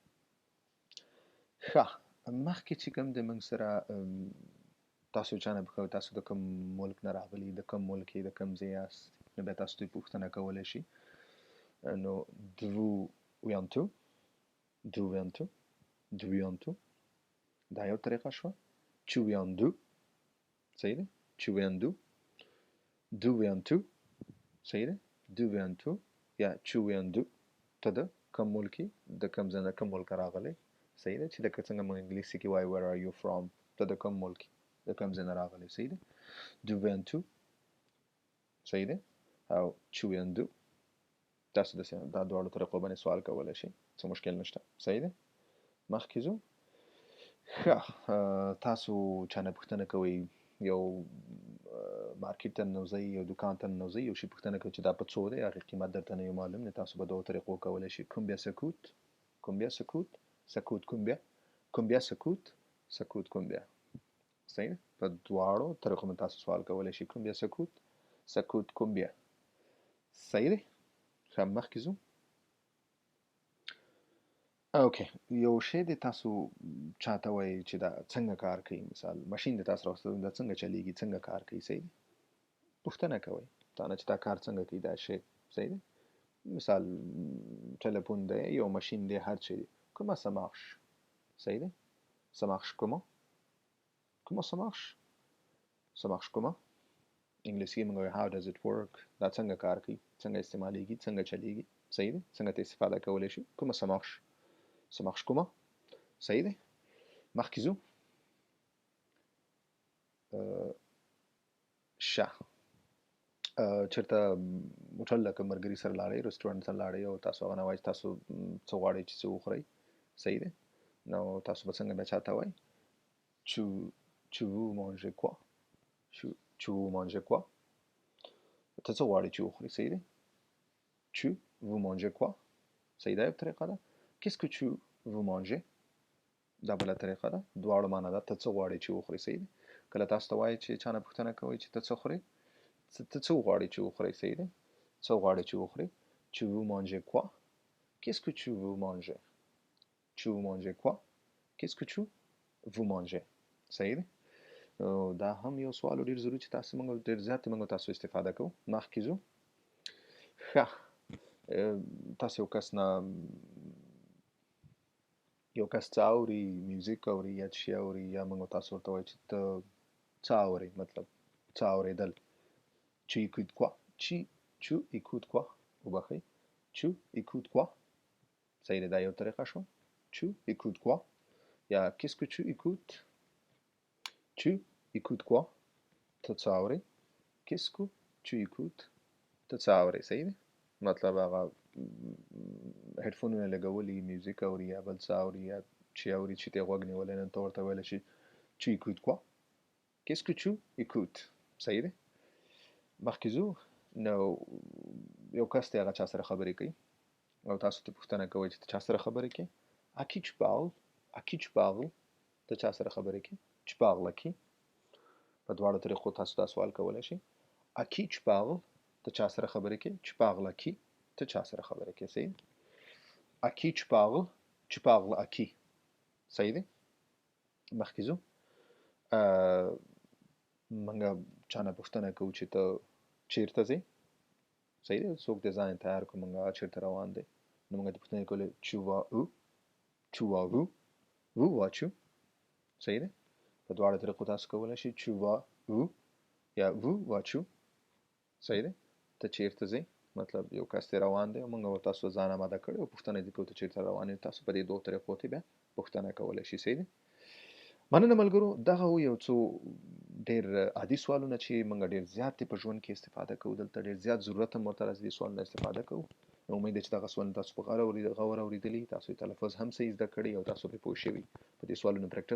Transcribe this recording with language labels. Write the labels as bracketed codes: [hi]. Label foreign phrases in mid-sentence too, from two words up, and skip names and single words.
[ps] ښه مخکې چې کوم د موږ سره تاسو چا نه پوښتنه تاسو د کوم ملک نه راغلي د کوم ملک یې د کوم ځای یاست نو بیا تاسو دوی پوښتنه کولی شي نو [fr] d'où viens-tu d'où viens-tu d'où viens-tu [ps] دا یو طریقه شوه [fr] Tu viens d'où [ps] صحیح دی [fr] Tu viens d'où d'où viens-tu [ps] صحیح دی [fr] d'où viens-tu [ps] یا [fr] Tu viens d'où [ps] ته د کوم ملک د کوم ځای نه کوم ملک راغلی صحیح دی چې لکه څنګه موږ انګلیسي کې وایو [en] where are you from [ps] ته د کوم ملک د کوم ځای نه راغلی صحیح دی [fr] d'où viens-tu [ps] صحیح دی او [fr] Tu viens d'où [ps] تاسو دا دواړو طریقو باندې سوال کولی شئ څه مشکل نشته صحیح دی مخکې ځو ښه تاسو چا نه پوښتنه کوئ یو مارکیټ ته ننوځئ یو دوکان ته ننوځئ یو شي پوښتنه کوئ چې دا په څو دی هغې قیمت درته نه وي معلوم نو تاسو په دوو طریقو کولی شئ [fr] combien ça coûte combien ça coûte ça coûte combien combien ça coûte ça coûte combien [ps] صحیح دی په دواړو طریقو باندې تاسو سوال کولی شئ [fr] combien ça coûte ça coûte combien [ps] صحیح دی ښه مخکې ځو اوکې یو شی دی تاسو چاته وایئ چې دا څنګه کار کوي مثال ماشین دی تاسو راوستلی دا څنګه چلیږي څنګه کار کوي صحیح دی پوښتنه کوئ تا نه چې دا کار څنګه کوي دا شی صحیح دی مثال ټلیفون دی یو ماشین دی هر شی دی [fr] comment ça marche [ps] صحیح دی [fr] ça marche comment comment ça marche ça marche comment [ps] انګلیسي کې موږ وایو [en] how does it work [ps] دا څنګه کار کوي څنګه استعمالیږي څنګه چلیږي صحیح دی څنګه ته استفاده کولی شي [fr] comment ça marche ça marche comment [ps] صحیح دی مخکې ځو شه چېرته هوټل لکه ملګري سره لاړئ رسټورانټ ته لاړئ او تاسو هغه نه وایئ چې تاسو څه غواړئ چې څه وخورئ صحیح دی نو تاسو به څنګه بیا چاته وایئ [fr] tu veux manger quoi tu veux manger quoi [ps] ته څه غواړئ چې وخورئ صحیح دی [fr] tu veux manger quoi [ps] صحیح دا یو طریقه ده [fr] qu'est-ce que tu veux manger [ps] دا بله طریقه ده دواړو معنا ده ته څه غواړئ چې وخورئ صحیح دی کله تاسو ته وایئ چې چا نه پوښتنه کوئ چې ته څه خورئ ته څه غواړئ چې وخورئ صحیح دی څه غواړئ چې وخورئ [fr] tu veux manger quoi qu'est-ce que tu veux manger tu veux manger quoi qu'est-ce que tu veux manger [ps] صحیح دی دا هم یو سوال ډېر ضروري چې تاسو موږ ډېر زیات موږ تاسو استفاده کوو مخکې ځو ښه تاسو یو کس نه یو کس څه اوري میوزیک اوري یا شی اوري یا موږ تاسو ورته وایو چې ته څه اورئ مطلب څه اورېدل [fr] tu écoutes quoi tu écoutes quoi [ps] وبخئ [fr] tu écoutes quoi [ps] صحیح دی دا یو طریقه شوه [fr] tu écoutes quoi [ps] یا qu'est-ce [fr] que tu écoutes tu écoutes quoi [ps] ته څه اورئ [fr] qu'est-ce que tu écoutes [ps] ته څه اورئ صحیح دی مطلب هغه هیډفونونه لګولي میوزیک اوري یا بل څه اوري یا چې اوري چې ته یې غوږ نیولی نو ته ورته ویلی شي [fr] tu écoutes quoi qu'est-ce que tu écoutes [ps] صحیح دی مخکې ځو نو یو کس دی هغه چا سره خبرې کوي او تاسو ته پوښتنه کوئ چې ته چا سره خبرې کوې [fr] à qui tu parles à qui tu parles [ps] ته چا سره خبرې کوې [fr] tu parles à qui [ps] په دواړو طریقو تاسو دا سوال کولی شئ [fr] à qui tu parles [ps] ته چا سره خبرې کوې [fr] tu parles à qui [ps] ته چا سره خبرې کوې صحیح [fr] à qui tu parles à qui [ps] صحیح دی مخکې ځو موږ چا نه پوښتنه کوو چې ته چېرته ځې صحیح دی څوک دې ځان تیار کړو موږ هغه چېرته روان دی نو موږ دې پوښتنې کولې [fr] tu vas où tu vas où où vas-tu [ps] صحیح دی په دواړو طریقو تاسو کولی شئ [fr] tu vas où [ps] یا [fr] où vas-tu [ps] صحیح دی ته چېرته ځې مطلب یو کس دی روان دی او موږ ورته تاسو ځان آماده کړی او پوښتنه دې کوو ته چېرته روان یو تاسو په دې دوو طریقو ته بیا پوښتنه کولی شئ صحیح دی مننه ملګرو دغه و یو څو ډېر عادي سوالونه چې موږ ډېر زیات په ژوند کې استفاده کوو دلته ډېر زیات ضرورت هم ورته راځي دې سوالونه استفاده کوو امید ده چې دغه سوالونه تاسو په غور اورېدلي تاسو یې تلفظ هم صحیح زده کړی او تاسو پرې پوه شوي په دې سوالونو پریکټس